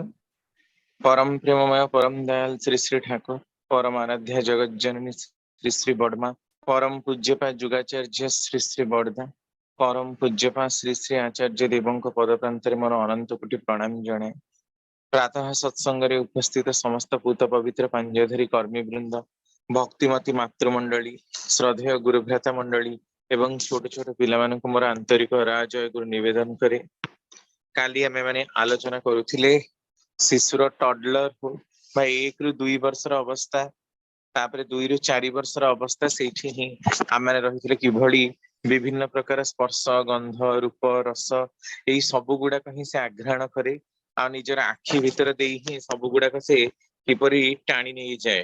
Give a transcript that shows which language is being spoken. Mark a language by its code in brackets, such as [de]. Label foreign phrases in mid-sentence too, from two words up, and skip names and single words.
[or] ପରମ ପ୍ରେମମୟ ପରମ ଦୟାଳ ଶ୍ରୀ ଶ୍ରୀ ଠାକୁର, ପରମ ଆରାଧ୍ୟ ଜଗତ ଜନନୀ ଶ୍ରୀ ଶ୍ରୀ ବଡ଼ମା, ପରମ ପୂଜ୍ୟପା ଯୁଗାଚାର୍ଯ୍ୟ ଶ୍ରୀ ଶ୍ରୀ ବଡ଼ଦା, ପରମ ପୂଜ୍ୟପା ଶ୍ରୀ ଶ୍ରୀ ଆଚାର୍ଯ୍ୟ ଦେବଙ୍କ ପଦ ପ୍ରାନ୍ତରେ ମୋର ଅନନ୍ତ କୋଟି ପ୍ରଣାମ ଜଣେ। ପ୍ରାତଃ ସତ୍ସଙ୍ଗ ଉପସ୍ଥିତ ସମସ୍ତ ପୂତ ପବିତ୍ର ପାଞ୍ଜଧରୀ କର୍ମୀ ବୃନ୍ଦ, ଭକ୍ତିମତୀ ମାତୃମଣ୍ଡଳୀ, ଶ୍ରଦ୍ଧେୟ ଗୁରୁଭ୍ରାତା ମଣ୍ଡଳୀ ଏବଂ ଛୋଟ ଛୋଟ ପିଲା ମୋର ଆନ୍ତରିକ ଜୟଗୁରୁ ନିବେଦନ କରେ। କାଲି ଆମେ ମାନେ ଆଲୋଚନା କରୁଥିଲେ ଶିଶୁର ଟଡଲର ବା 1 ରୁ 2 ବର୍ଷର ଅବସ୍ଥା, ତାପରେ 2 ରୁ 4 ବର୍ଷର ଅବସ୍ଥା, ସେଠି ହିଁ ଆମେ ରହିଥିଲେ କିଭଳି ବିଭିନ୍ନ ପ୍ରକାର ସ୍ପର୍ଶ ଗନ୍ଧ ରୂପ ରସ ଏଇ ସବୁ ଗୁଡ଼ା କହିଁ ସେ ଆଘ୍ରାଣ କରେ ଆ ନିଜର ଆଖି ଭିତର ଦେଇ ହିଁ ସବୁ ଗୁଡ଼ା ସେ କିପରି ଟାଣି ନେଇ ଯାଏ।